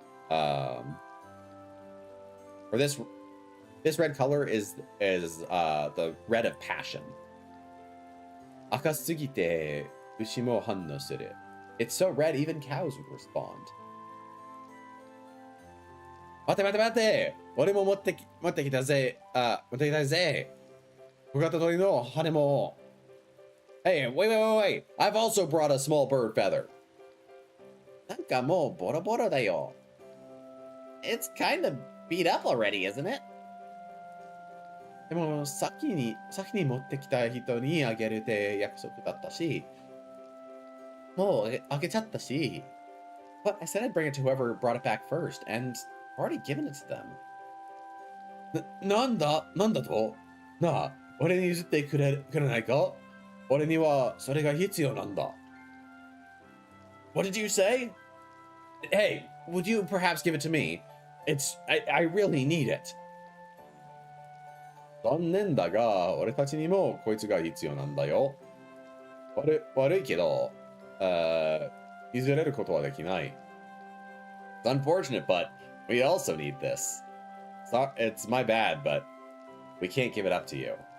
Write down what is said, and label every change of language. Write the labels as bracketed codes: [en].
[en] Or this red color is the red of passion. [ja] 赤すぎて牛も反応する. [en] It's so red even cows would respond. [ja] 待て俺も持ってきたぜ。持ってきたぜ。小型鳥の羽も。 [en] Hey, wait. I've also brought a small bird feather. [ja] なんかもうボロボロだよ。 [en] It's kind of beat up already, isn't it? [ja] でも先に持ってきた人にあげるって約束だったし、もうあげちゃったし。 [en] But I said I'd bring it to whoever brought it back first, and I've already given it to them. [ja] なんだとなあ、俺に譲ってくれないか？俺にはそれが必要なんだ。 [en] What did you say? Hey, would you perhaps give it to me? I really need it. [ja] 残念だが、俺たちにもこいつが必要なんだよ。悪いけど、譲れることはできない。 [en] It's unfortunate, but we also need this. It's my bad, but we can't give it up to you.